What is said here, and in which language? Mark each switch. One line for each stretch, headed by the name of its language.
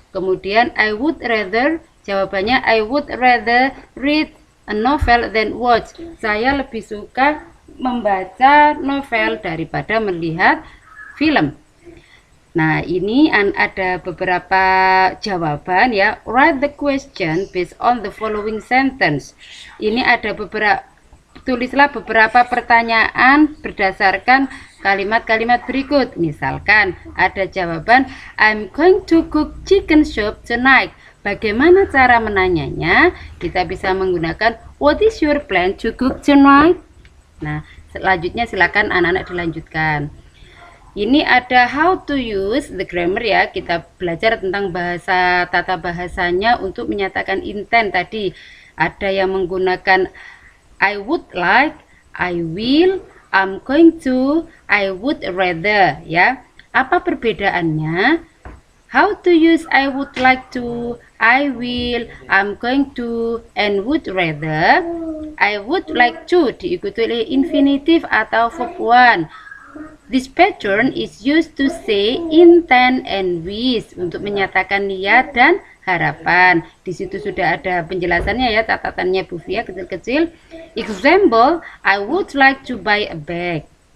Indonesian: Kemudian
English: I would rather,
Indonesian: jawabannya
English: I would rather read a novel than watch.
Indonesian: Saya lebih suka membaca novel daripada melihat film. Nah, ini ada beberapa jawaban ya.
English: Write the question based on the following sentence.
Indonesian: Ini ada tulislah beberapa pertanyaan berdasarkan kalimat-kalimat berikut. Misalkan ada jawaban
English: I'm going to cook chicken soup tonight.
Indonesian: Bagaimana cara menanyanya? Kita bisa menggunakan
English: what is your plan to cook tonight?
Indonesian: Nah, selanjutnya silakan anak-anak dilanjutkan. Ini ada
English: how to use the grammar
Indonesian: ya. Kita belajar tentang bahasa, tata bahasanya untuk menyatakan intent tadi. Ada yang menggunakan
English: I would like, I will, I'm going to, I would rather ya.
Indonesian: Apa perbedaannya?
English: How to use I would like to, I will, I'm going to, and would rather. I would like to
Indonesian: diikuti oleh infinitive atau verb 1.
English: This pattern is used to say intent and wish,
Indonesian: untuk menyatakan niat dan harapan. Di situ sudah ada penjelasannya ya, catatannya Bu Fia kecil-kecil.
English: Example, I would like to buy a bag.